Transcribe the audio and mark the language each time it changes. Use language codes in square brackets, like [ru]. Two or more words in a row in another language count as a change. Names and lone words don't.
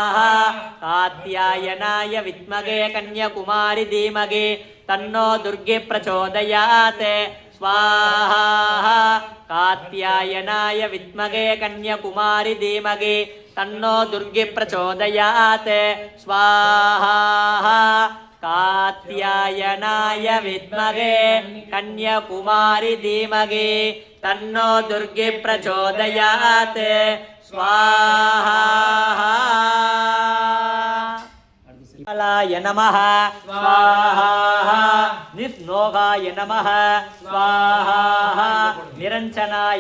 [sa] कात्यायनाय विद्महे कन्याकुमारी धीमहि तन्नो दुर्गे प्रचोदयात् स्वाहा. कात्यायनाय विद्महे कन्याकुमारी धीमहि तन्नो दुर्गे प्रचोदयात् स्वाहा. कात्यायनाय विद्महे कन्याकुमारी धीमहि तन्नो दुर्गे प्रचोदयात् स्वाहा नमः स्वाहा निस्नोगाय नमः स्वाहा निरञ्जनाय